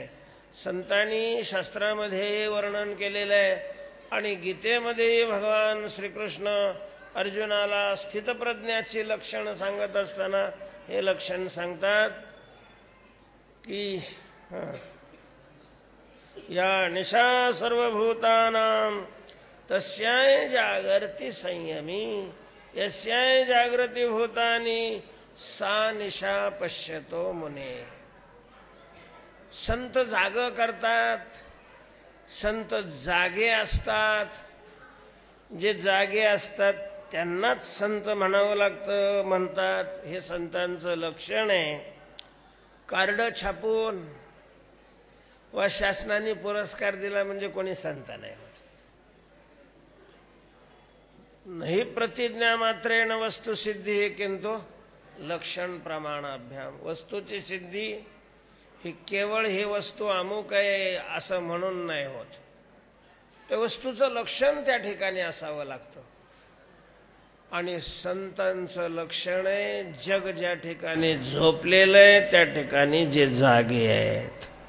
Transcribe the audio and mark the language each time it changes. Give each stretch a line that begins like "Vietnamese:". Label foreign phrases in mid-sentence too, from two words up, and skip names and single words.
Marathi: संतांनी शास्त्रामध्ये वर्णन केलेलं आहे. आणि गीतेमध्ये भगवान श्रीकृष्ण अर्जुनाला स्थितप्रज्ञाची लक्षणं सांगत असताना हे लक्षण सांगतात की
Sanskrit: या निशा सर्वभूतानां तस्याय जागर्ति संयमी यस्याय जागृती भूतानी सा निशा पश्यतो मुने.
Marathi: संत जाग करतात, संत जागे असतात. जे जागे असतात त्यांनाच संत म्हणावं लागतं म्हणतात. हे संतांचं लक्षण आहे. कार्ड छापून व शासनाने पुरस्कार दिला म्हणजे कोणी संत नाही होत.
Sanskrit: नाही प्रतिज्ञा मात्रेण वस्तु सिद्धी किंतु लक्षण प्रमाणाभ्याम.
Marathi: वस्तूची सिद्धी ही केवळ ही वस्तू अमुक आहे असं म्हणून नाही होत. त्या वस्तूचं लक्षण त्या ठिकाणी असावं लागतं. आणि संतांचं लक्षण आहे जग ज्या ठिकाणी झोपलेलं आहे त्या ठिकाणी जे जागे आहेत.